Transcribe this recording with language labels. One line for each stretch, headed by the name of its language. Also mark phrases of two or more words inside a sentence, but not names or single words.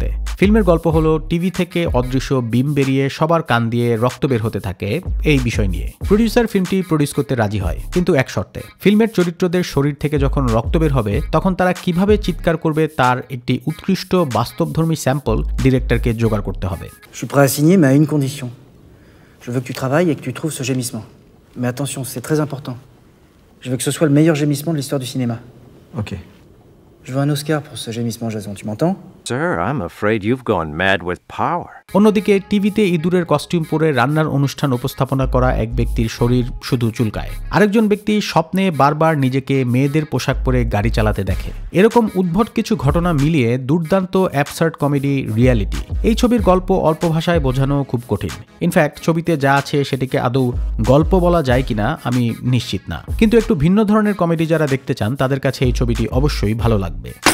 Bangla: ফিল্মের গল্প হলো টিভি থেকে অদৃশ্য বিম বেরিয়ে সবার কান দিয়ে রক্ত বের হতে থাকে এই বিষয় নিয়ে। প্রডিউসার ফিল্মটি প্রডিউস করতে রাজি হয়, কিন্তু এক শর্তে, ফিল্মের চরিত্রদের শরীর থেকে যখন রক্ত বের হবে তখন তারা কিভাবে চিৎকার করবে তার একটি উৎকৃষ্ট বাস্তবধর্মী স্যাম্পল ডিরেক্টরকে জোগাড় করতে হবে।
French: Je suis prêt à signer, mais à une condition. Je veux que tu travailles et que tu trouves ce gémissement. Mais attention, c'est très important. Je veux que ce soit le meilleur gémissement de l'histoire du cinéma. Ok. Je veux un Oscar pour ce gémissement, Jason, tu m'entends?
English: Sir, I'm afraid you've gone mad with power.
Bangla: অন্যদিকে টিভিতে ইঁদুরের কস্টিউম পরে রান্নার অনুষ্ঠান উপস্থাপনা করা এক ব্যক্তির শরীর শুধু চুলকায়, আরেকজন ব্যক্তি স্বপ্নে বারবার নিজেকে মেয়েদের পোশাক পরে গাড়ি চালাতে দেখে। এরকম উদ্ভট কিছু ঘটনা মিলিয়ে দুর্দান্ত
English: absurd comedy reality.
Bangla: এই ছবির গল্প অল্প ভাষায় বোঝানো খুব কঠিন।
English: in fact
Bangla: ছবিতে যা আছে সেটিকে আদৌ গল্প বলা যায় কিনা আমি নিশ্চিত না, কিন্তু একটু ভিন্ন ধরনের কমেডি যারা দেখতে চান তাদের কাছে এই ছবিটি অবশ্যই ভালো লাগবে।